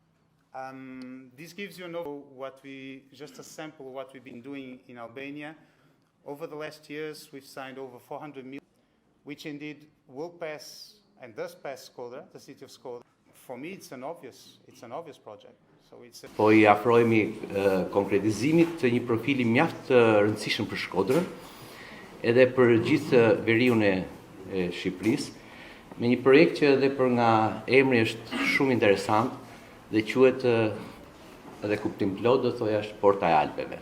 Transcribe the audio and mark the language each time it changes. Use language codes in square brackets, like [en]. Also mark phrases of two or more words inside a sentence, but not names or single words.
[en] This gives you just a sample of what we've been doing in Albania. Over the last years, we've signed over 400 million, which indeed will pass and does pass Shkodra, the city of Shkodra. For me, it's an obvious project. [sq] Po I afrohemi konkretizimit të një profili mjaft të rëndësishëm për Shkodrën, edhe për gjithë veriun e Shqipërisë, me një projekt që edhe për nga emri është shumë interesant dhe quhet edhe kuptim plot, do thoya është Porta e Alpeve.